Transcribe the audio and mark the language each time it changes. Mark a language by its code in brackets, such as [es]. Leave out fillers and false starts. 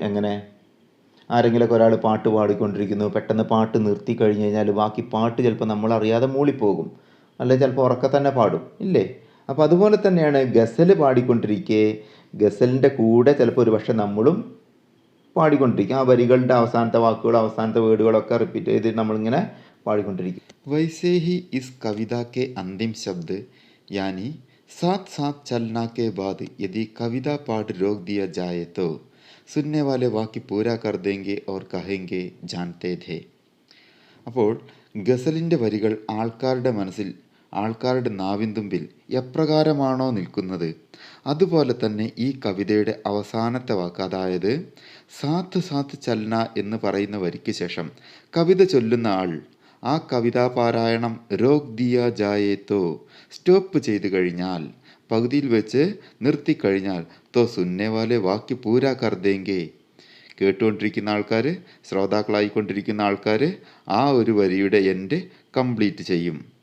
[ml] എങ്ങനെ ആരെങ്കിലുമൊക്കെ ഒരാൾ പാട്ട് പാടിക്കൊണ്ടിരിക്കുന്നു, പെട്ടെന്ന് പാട്ട് നിർത്തി കഴിഞ്ഞ് കഴിഞ്ഞാൽ ബാക്കി പാട്ട് ചിലപ്പോൾ നമ്മളറിയാതെ മൂളിപ്പോകും, അല്ലെങ്കിൽ ചിലപ്പോൾ ഉറക്കെ തന്നെ പാടും, ഇല്ലേ? അപ്പോൾ അതുപോലെ തന്നെയാണ് ഗസൽ പാടിക്കൊണ്ടിരിക്കെ ഗസലിൻ്റെ കൂടെ ചിലപ്പോൾ ഒരു പക്ഷേ നമ്മളും പാടിക്കൊണ്ടിരിക്കും. ആ വരികളുടെ അവസാനത്തെ വാക്കുകൾ, അവസാനത്തെ വേർഡുകളൊക്കെ റിപ്പീറ്റ് ചെയ്ത് നമ്മളിങ്ങനെ പാടിക്കൊണ്ടിരിക്കും. [hi] വൈസേ ഹി ഇസ് കവിത കെ അന്തിം ശബ്ദ് यानी साथ साथ चलना के बाद यदि कविता पाठ रोक दिया जाए तो सुनने वाले वाक्य पूरा कर देंगे और कहेंगे जानते थे. [ml] അപ്പോൾ ഗസലിൻ്റെ വരികൾ ആൾക്കാരുടെ മനസ്സിൽ, ആൾക്കാരുടെ നാവിൻതുമ്പിൽ എപ്രകാരമാണോ നിൽക്കുന്നത്, അതുപോലെ തന്നെ ഈ കവിതയുടെ അവസാനത്തെ വാക്ക്, അതായത് [hi] സാത്ത് സാത്ത് ചലന [ml] എന്ന് പറയുന്ന വരിക്ക് ശേഷം കവിത ചൊല്ലുന്ന ആൾ ആ കവിതാപാരായണം [hi] രോക് ദിയ ജായേത്തോ, [ml] സ്റ്റോപ്പ് ചെയ്ത് കഴിഞ്ഞാൽ, പകുതിയിൽ വെച്ച് നിർത്തിക്കഴിഞ്ഞാൽ, [hi] തോ സുന്നേവാലെ വാക്യ പൂരാ കർ ദേങ്കെ, [ml] കേട്ടുകൊണ്ടിരിക്കുന്ന ആൾക്കാർ, ശ്രോതാക്കളായിക്കൊണ്ടിരിക്കുന്ന ആൾക്കാർ ആ ഒരു വരിയുടെ എൻഡ് കംപ്ലീറ്റ് ചെയ്യും.